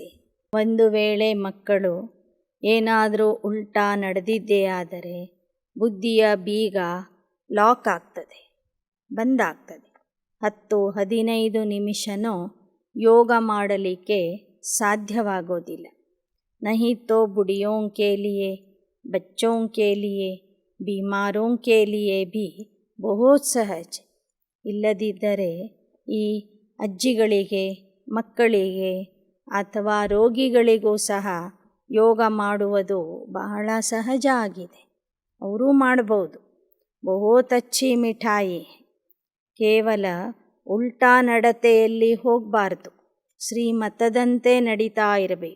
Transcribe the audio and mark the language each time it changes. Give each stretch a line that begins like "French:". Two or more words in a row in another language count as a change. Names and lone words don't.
Kannada: ಒಂದು ವೇಳೆ ಮಕ್ಕಳು ಏನಾದರೂ ಉಲ್ಟಾ ನಡೆದಿದ್ದೇ ಆದರೆ ಬುದ್ಧಿಯ ಬೀಗ ಲಾಕ್ ಆಗ್ತದೆ, ಬಂದಾಗ್ತದೆ. 10-15 ನಿಮಿಷನೂ ಯೋಗ ಮಾಡಲಿಕ್ಕೆ ಸಾಧ್ಯವಾಗೋದಿಲ್ಲ.
Hindi: नहीं तो बुढ़ियों के लिए, बच्चों के लिए, बीमारों के लिए भी बहुत सहज.
Kannada: ಇಲ್ಲದಿದ್ದರೆ ಈ ಅಜ್ಜಿಗಳಿಗೆ, ಮಕ್ಕಳಿಗೆ ಅಥವಾ ರೋಗಿಗಳಿಗೂ ಸಹ ಯೋಗ ಮಾಡುವುದು ಬಹಳ ಸಹಜ ಆಗಿದೆ. ಅವರೂ ಮಾಡ್ಬೋದು.
Hindi: बहुत अच्छी मिठाई.
Kannada: ಕೇವಲ ಉಲ್ಟಾ ನಡತೆಯಲ್ಲಿ ಹೋಗಬಾರ್ದು, ಶ್ರೀಮತದಂತೆ ನಡೀತಾ ಇರಬೇಕು.